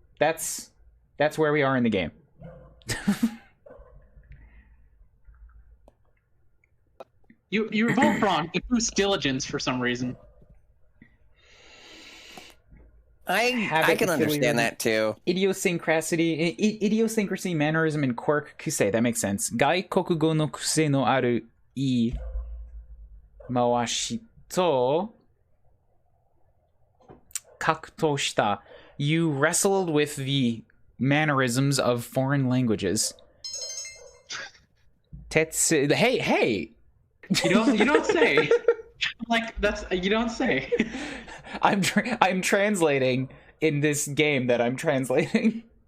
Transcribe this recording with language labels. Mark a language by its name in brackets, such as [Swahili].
[English] That's where we are in the game. You're both wrong. It boosts diligence for some reason. I can understand that too. Idiosyncrasy, mannerism, and quirk. Kusei. That makes sense. [Japanese] 外国語の癖のあるいい回しと 格闘した. [English] You wrestled with the mannerisms of foreign languages. Tetsu. Hey. You don't say. Like that's you don't say. I'm translating in this game that I'm translating.